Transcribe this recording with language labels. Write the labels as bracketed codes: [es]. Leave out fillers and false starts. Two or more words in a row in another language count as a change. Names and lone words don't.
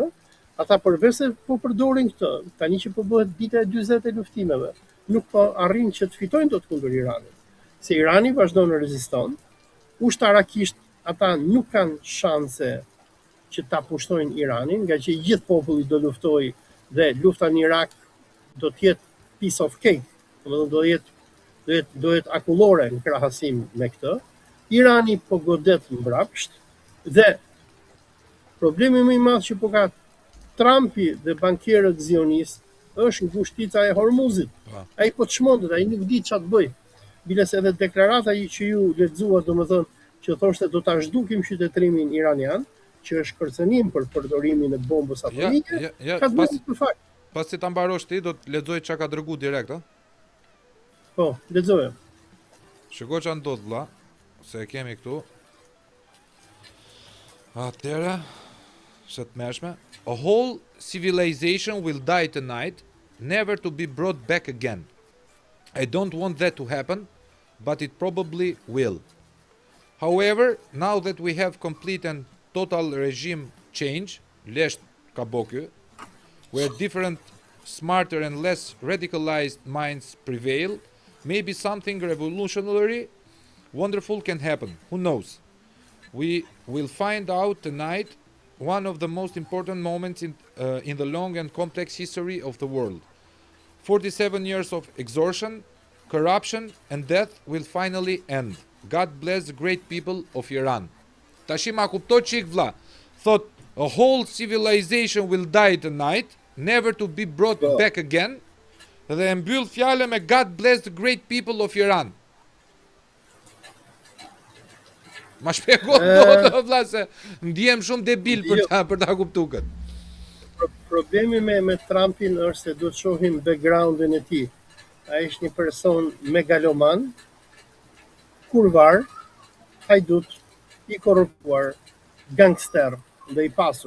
[sq] Ata përveç se po përdorin këtë, tani që po bëhet dita e 40 e luftimeve, nuk po arrin që të fitojnë dot kundër Iranit. Se Irani vazhdon të reziston, ushtarakisht ata nuk kanë shanse që ta pushtojnë Iranin, nga që gjithë populli do luftojë dhe lufta në Irak do të jetë [en] piece of cake, [sq] do dohet akullore në krahasim me këtë. Irani po godet mbrapsht dhe problemi më i madh që po ka Trumpi dhe bankierët zionist është ngushtica e Hormuzit. Ai po çmendet, ai nuk di çfarë të bëj. Biles edhe deklarata që ju lexuat, domethënë që thoshte do ta zhdukim qytetrimin iranian, që është kërcënim për përdorimin e bombës atomike, ka të bëjë për fakt. Pasi ta mbarosh ti, do të lexoj çka ka dërguar direkt, ë? Po, lexoje. Shikoj çfarë ndodh vlla, se e kemi këtu. Atëra, se të mëshme. [en] A whole civilization will die tonight, never to be brought back again. I don't want that to happen, but it probably will. However, now that we have complete and total regime change, [sq] lesht ka bo ky, [en] where different, smarter and less radicalized minds prevail, maybe something revolutionary, wonderful can happen. Who knows? We will find out tonight one of the most important moments in the long and complex history of the world. 47 years of extortion, corruption and death will finally end. God bless the great people of Iran. [sq] Tashi ma kuptoj çik vlla. [en] Thot a whole civilization will die tonight, never to be brought back again. [sq] Dhe e mbyll fjalën me [en] God bless the great people of Iran. [sq] Ma shpjego do vlla se ndihem shumë debil për ta kuptuar këtë. Problemi me Trumpin është se do të shohim backgroundin e tij. Ai është një person megaloman, kurvar, hajdut, i korruptuar, gangster dhe i pasur.